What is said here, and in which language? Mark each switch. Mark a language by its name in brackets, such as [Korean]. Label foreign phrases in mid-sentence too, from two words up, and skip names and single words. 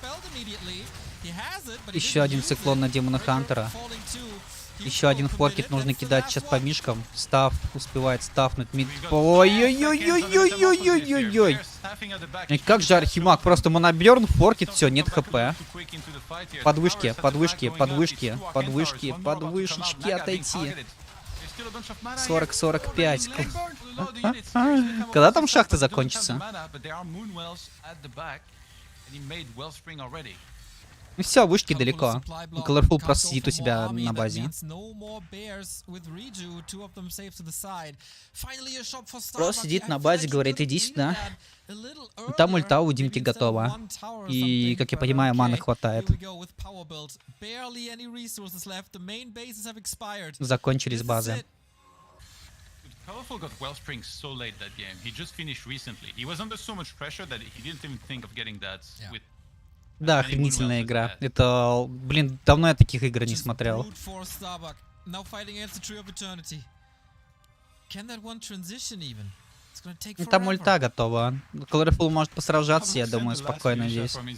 [Russian] Еще один циклон на Демона Хантера. Еще один форкет нужно кидать сейчас по мишкам. Став успевает стафнуть мид. Ой-ой-ой-ой-ой-ой-ой-ой. Как же Архимаг, просто моноберн, форкет, все, нет хп. Подвышки, подвышки, подвышки, подвышки, подвышечки отойти. 40-45. Когда там шахта закончится? Ну все, вышки далеко. Colorful просто сидит у себя на базе. Просто сидит на базе, говорит, иди сюда. И там ульта у Димки готова. И, как я понимаю, маны хватает. Закончились базы. [English] Colorful got Wellspring so late that game. He just finished recently. He was under so much pressure that he didn't even think of getting that with. [Russian] Да, охренительная игра. Это, блин, давно я таких игр не смотрел. Там ульта готова. Colorful может посражаться, я думаю, спокойно здесь.